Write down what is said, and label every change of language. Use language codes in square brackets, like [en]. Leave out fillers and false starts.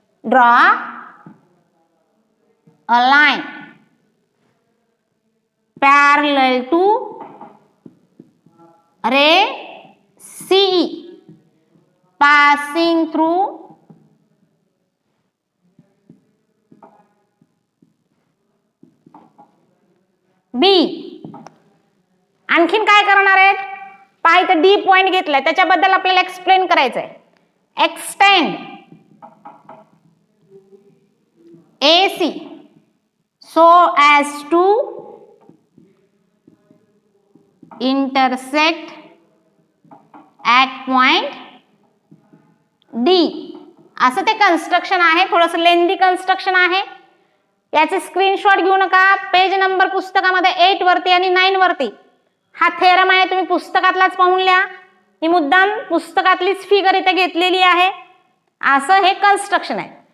[en] Draw a line parallel to ray CE passing through B. [mr] आणखीन काय करणार आहेत, पहा इथे D पॉइंट घेतलाय, त्याच्याबद्दल आपल्याला एक्सप्लेन करायचंय. [en] Extend AC so as to intersect at point D. [mr] असं ते कन्स्ट्रक्शन आहे, थोडंसं लेंदी कन्स्ट्रक्शन आहे. याचे स्क्रीनशॉट घेऊ नका. पेज नंबर पुस्तकामध्ये 8 वरती आणि 9 वरती हा थेरम आहे, तुम्ही पुस्तकातलाच पाहून लिहा. ही मुद्दाम पुस्तकातलीच फिगर इथे घेतलेली आहे. असं हे कन्स्ट्रक्शन आहे.